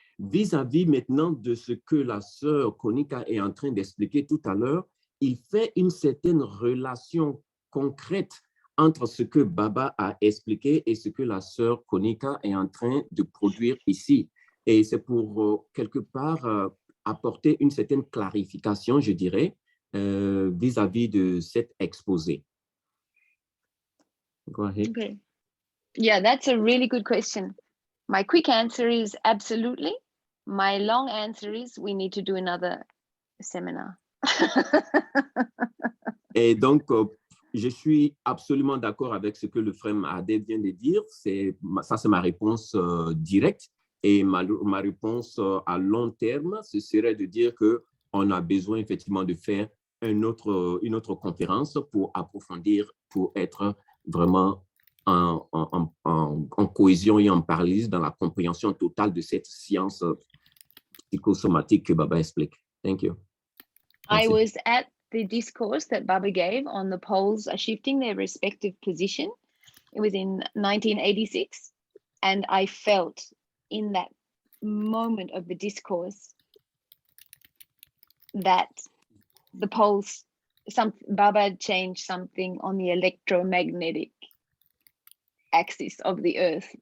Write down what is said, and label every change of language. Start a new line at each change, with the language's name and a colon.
French: vis-à-vis maintenant de ce que la sœur Kanika est en train d'expliquer tout à l'heure, il fait une certaine relation concrète entre ce que Baba a expliqué et ce que la sœur Kanika est en train de produire ici. Et c'est pour quelque part apporter une certaine clarification, je dirais, vis-à-vis de cet exposé.
English: Go ahead. Okay. Yeah, that's a really good question. My quick answer is absolutely. My long answer is we need to do another seminar.
French: Et donc, je suis absolument d'accord avec ce que le frère Mahadé vient de dire. Ça, c'est ma réponse directe. Et ma réponse à long terme, ce serait de dire qu'on a besoin effectivement de faire une autre conférence pour approfondir, pour être vraiment en cohésion et en parallèle dans la compréhension totale de cette science psychosomatique que Baba explique.
English: Thank you. I was at the discourse that Baba gave on the poles are shifting their respective position. It was in 1986. And I felt in that moment of the discourse that the poles, Baba changed something on the electromagnetic axis of the earth.